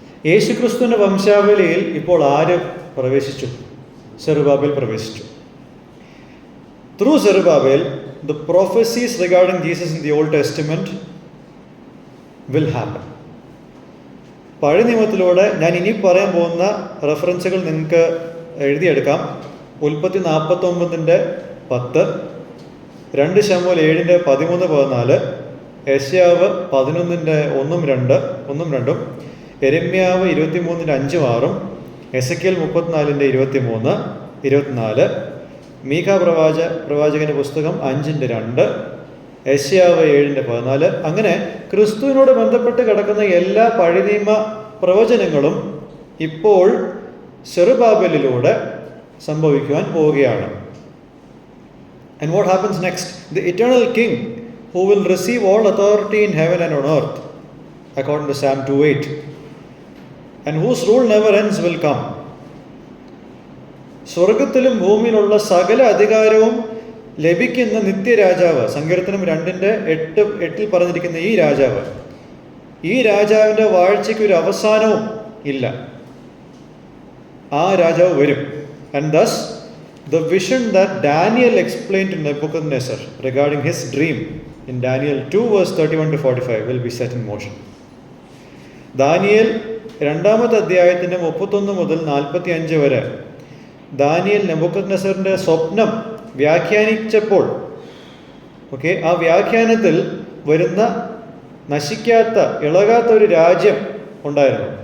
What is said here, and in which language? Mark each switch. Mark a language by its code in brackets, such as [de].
[ml] യേശു ക്രിസ്തുവിൻ്റെ വംശാവലിയിൽ ഇപ്പോൾ ആര് പ്രവേശിച്ചു? സെറുബാബേൽ പ്രവേശിച്ചു. [en] Through Zerubbabel the prophecies regarding Jesus in the Old Testament will happen. [ml] പഴയ നിയമത്തിലൂടെ ഞാൻ ഇനി പറയാൻ പോകുന്ന റെഫറൻസുകൾ നിങ്ങൾക്ക് എഴുതിയെടുക്കാം. ഉൽപ്പത്തി 49:10, 2 ശമൂവേൽ 7:13-14, യെശയ്യാവ് 11:1-2, യെരമ്യാവ് 23:5-6, എസെക്കിയേൽ 34:23-24, മീഖ പ്രവാചകന്റെ പുസ്തകം 5:2, യെശയ്യാവ് 7:14. അങ്ങനെ ക്രിസ്തുവിനോട് ബന്ധപ്പെട്ട് കിടക്കുന്ന എല്ലാ പഴയ നിയമ പ്രവചനങ്ങളും ഇപ്പോൾ സെറുബാബേലിലൂടെ സംഭവിക്കുവാൻ പോവുകയാണ്. [en] And what happens next? The eternal king who will receive all authority in heaven and on earth, according to Psalm 2:8, and whose rule never ends, will come. [ml] സ്വർഗത്തിലും ഭൂമിയിലുള്ള സകല അധികാരവും ലഭിക്കുന്ന നിത്യരാജാവ്, സങ്കീർത്തനം 2:8 പറഞ്ഞിരിക്കുന്ന ഈ രാജാവിൻ്റെ വാഴ്ചയ്ക്ക് ഒരു അവസാനവും ഇല്ല. ആ രാജാവ് വരും. [en] And thus the vision that Daniel explained to Nebuchadnezzar regarding his dream in Daniel 2:31-45 will be set in motion. [ml] Daniel 2-ാമത്തെ അധ്യായത്തിൻ്റെ 31 മുതൽ 45 വരെ ദാനിയേൽ നെബൂഖദ്നേസറിൻ്റെ സ്വപ്നം വ്യാഖ്യാനിച്ചപ്പോൾ, ആ വ്യാഖ്യാനത്തിൽ വരുന്ന നശിക്കാത്ത ഇളകാത്ത ഒരു രാജ്യം ഉണ്ടായിരുന്നു.